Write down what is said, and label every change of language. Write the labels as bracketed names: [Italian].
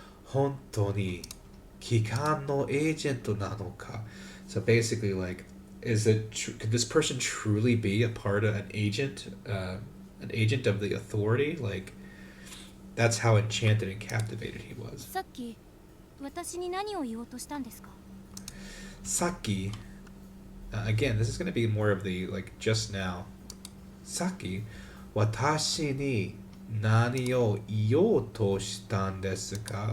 [Japanese] Honto ni kikan no agent nanoka. [English] So basically, like, could this person truly be a part of an agent of the authority? Like, that's how enchanted and captivated he was. [Japanese] さっき私に何を言おうとしたんですか? [English] Saki, again, this is going to be more of the like just now. [Japanese] Saki, watashi ni nani o iyou to shitan desu ka?